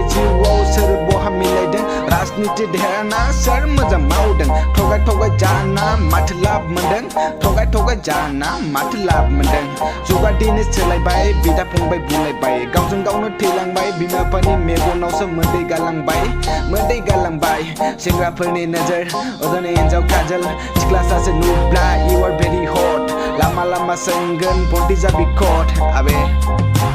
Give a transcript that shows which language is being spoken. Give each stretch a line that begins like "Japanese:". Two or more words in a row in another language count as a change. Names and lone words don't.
Bodo: जिउआव सोर बहा मिलायदों राजनिति देरहाना सोर मोजां मावदों थगाय थगाय जाना माथो लाब मोनदों थगाय थगाय जाना माथो लाब मोनदों जुगा दिनै सोलायबाय बिदा फंबाय बुंलायबाय गावजों गावनो थैलांबाय बिमा बिफानि मेगनावसो मोदै गालांबाय सेंग्राफोरनि नोजोर अजनै हिन्जाव काजल सिख्ला सासे नुब्ला
English: you are very hot
Bodo: लामा लामा सोंगोन बन्ति जाबि कट आबे